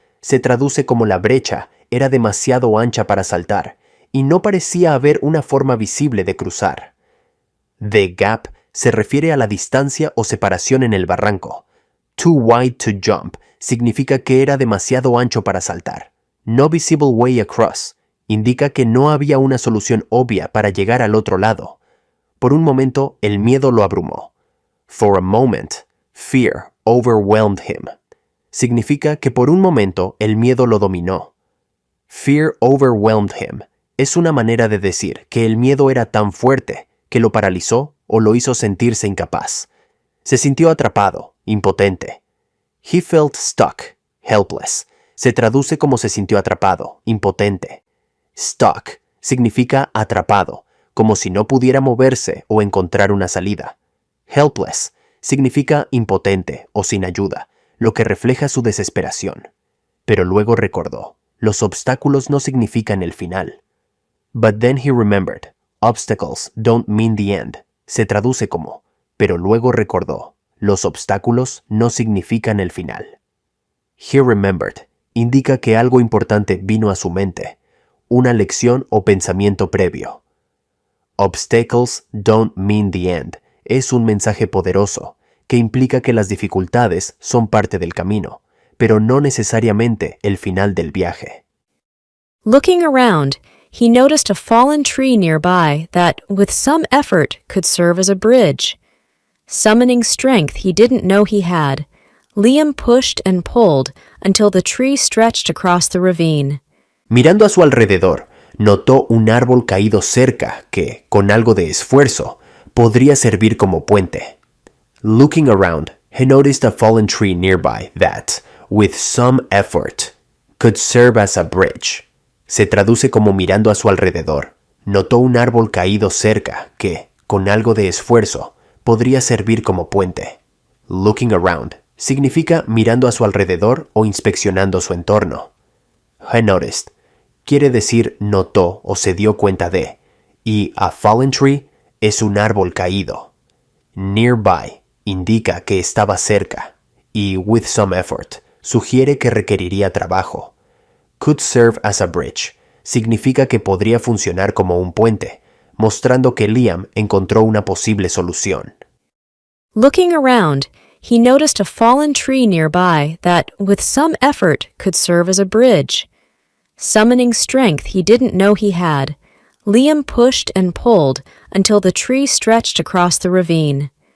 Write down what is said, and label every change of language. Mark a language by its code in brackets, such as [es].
[es] Se traduce como la brecha era demasiado ancha para saltar, y no parecía haber una forma visible de cruzar. [en] The gap [es] se refiere a la distancia o separación en el barranco. [en] Too wide to jump [es] significa que era demasiado ancho para saltar. [en] No visible way across [es] indica que no había una solución obvia para llegar al otro lado. Por un momento, el miedo lo abrumó. [en] For a moment, fear overwhelmed him. [es] Significa que por un momento el miedo lo dominó. [en] Fear overwhelmed him [es] es una manera de decir que el miedo era tan fuerte que lo paralizó o lo hizo sentirse incapaz. Se sintió atrapado, impotente. [en] He felt stuck, helpless. [es] Se traduce como se sintió atrapado, impotente. Stuck significa atrapado, como si no pudiera moverse o encontrar una salida. Helpless significa impotente o sin ayuda, lo que refleja su desesperación. Pero luego recordó, los obstáculos no significan el final. [en] But then he remembered, obstacles don't mean the end. [es] Se traduce como, pero luego recordó, los obstáculos no significan el final. [en] He remembered [es] indica que algo importante vino a su mente, una lección o pensamiento previo. [en] Obstacles don't mean the end [es] es un mensaje poderoso que implica que las dificultades son parte del camino, pero no necesariamente el final del viaje. [en] Looking around, he noticed a fallen tree nearby that, with some effort, could serve as a bridge. Summoning strength he didn't know he had, Liam pushed and pulled until the tree stretched across the ravine. [es] Mirando a su alrededor, notó un árbol caído cerca que, con algo de esfuerzo, podría servir como puente. [en] Looking around, he noticed a fallen tree nearby that, with some effort, could serve as a bridge. [es] Se traduce como mirando a su alrededor. Notó un árbol caído cerca que, con algo de esfuerzo, podría servir como puente. [en] Looking around [es] significa mirando a su alrededor o inspeccionando su entorno. [en] He noticed [es] quiere decir notó o se dio cuenta de, y [en] a fallen tree [es] es un árbol caído. Nearby indica que estaba cerca, y [en] with some effort [es] sugiere que requeriría trabajo. [en] Could serve as a bridge [es] significa que podría funcionar como un puente, mostrando que Liam encontró una posible solución. [en] Looking around, he noticed a fallen tree nearby that, with some effort, could serve as a bridge. Summoning strength he didn't know he had, Liam pushed and pulled until the tree stretched across the ravine.